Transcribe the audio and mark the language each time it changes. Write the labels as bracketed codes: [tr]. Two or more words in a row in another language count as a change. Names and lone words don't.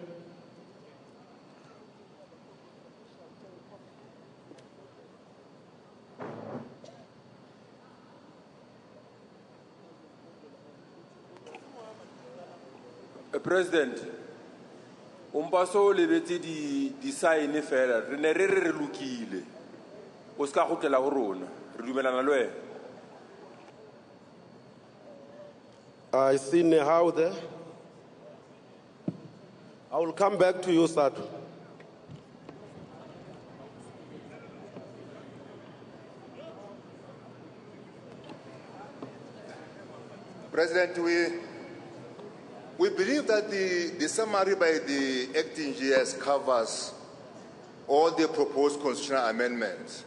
[tn] President, so lebetse di sign fela re ne re lokile o ska gotlela go rona re dumelana le wena. [en] I see Nehau there. I will come back to you, Satu. President, we believe that the summary by the acting GS covers all the proposed constitutional amendments.